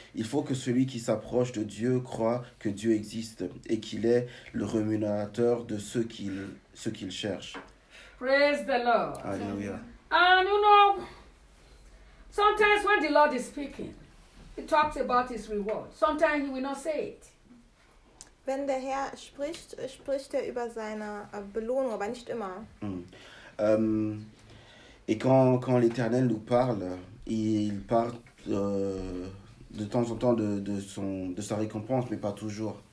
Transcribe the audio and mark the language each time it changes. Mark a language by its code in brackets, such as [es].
[fr] Il faut que celui qui s'approche de Dieu croit que Dieu existe et qu'il est le rémunérateur de ceux qu'il cherche. [en] Praise the Lord. [fr] Alléluia. [en] And you know, sometimes when the Lord is speaking, he talks about his reward. Sometimes he will not say it. [de] Wenn der Herr spricht, spricht er über seine Belohnung, aber nicht immer. [fr] Et quand l'Éternel nous parle, il parle de temps en temps de sa récompense, mais pas toujours.